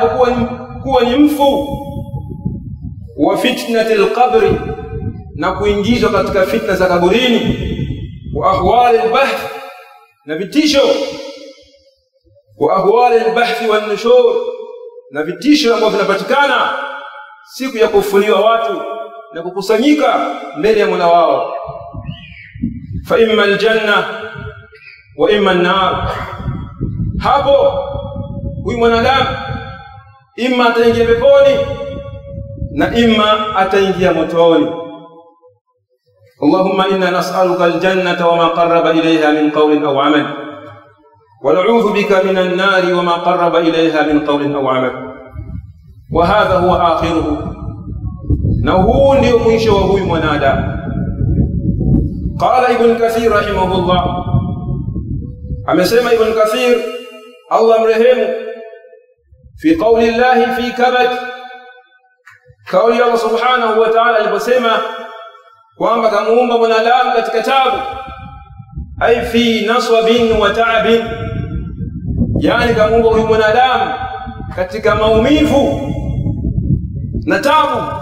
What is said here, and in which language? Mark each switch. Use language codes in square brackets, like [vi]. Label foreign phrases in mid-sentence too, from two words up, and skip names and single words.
[sw] kuwa ni mfu, [ar] وفتنة القبر, [sw] na kuingizwa katika fitna za kaburini, [ar] وأهوال البعث, [sw] na vitisho, [ar] وأهوال البعث والنشور, [sw] na vitisho ambavyo vinapatikana siku ya kufufuliwa watu na kukusanyika mbele ya Mola wao. [ar] فإما الجنة وإما النار. [sw] Hapo huyu mwanadamu imma ataingia peponi na imma ataingia motoni. [ar] اللهم إنا نسألك الجنة وما قرب إليها من قول أو عمل ونعوذ بك من النار وما قرب إليها من قول أو عمل. وهذا هو آخره, [sw] na huu ndio mwisho wa huyu mwanadamu. [ar] قال ابن كثير رحمه الله, [sw] amesema Ibn Kathir Allah mrehemu, [ar] في قول الله في كبد, [sw] kauli Allah [ar] سبحانه وتعالى [sw] aliposema kwamba kamuumba mwanadamu katika taabu, [ar] أي في نصب وتعب, [sw] yani kamuumba huyu mwanadamu katika maumivu na taabu